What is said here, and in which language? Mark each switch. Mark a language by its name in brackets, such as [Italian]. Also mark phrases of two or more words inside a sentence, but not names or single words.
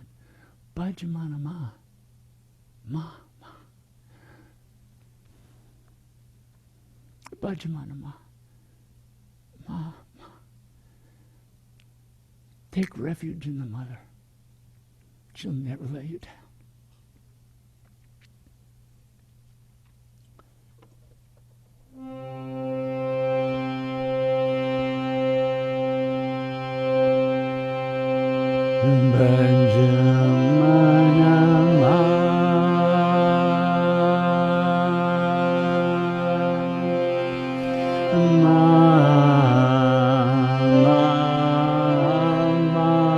[Hindi] भजमन मा, मा, मा. भजमन मा, मा, मा. [English] Take refuge in the Mother. She'll never let you down. [Hindi] भजमन मा, मा, मा, मा.